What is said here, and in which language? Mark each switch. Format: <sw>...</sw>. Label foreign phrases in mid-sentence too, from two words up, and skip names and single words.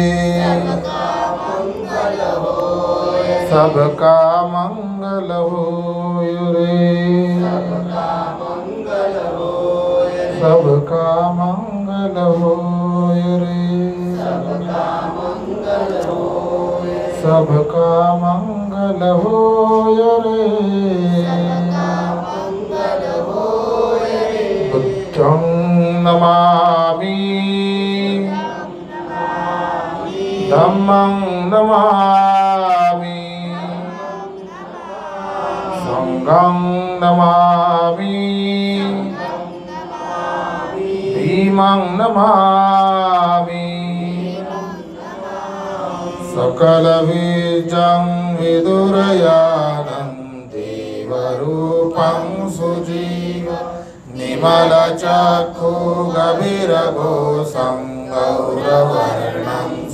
<hi>सबका मंगल होय रे, सबका मंगल होय रे, सबका मंगल होय रे।</hi> <pi>बुद्धं नमामि, धम्मं नमामि, संघं नमामि, भीमं नमामि, सकल बीजं विदुरयानं देवरूपं सुजीव निमल चक्षु गभीरघोषं गौरवर्णं</pi>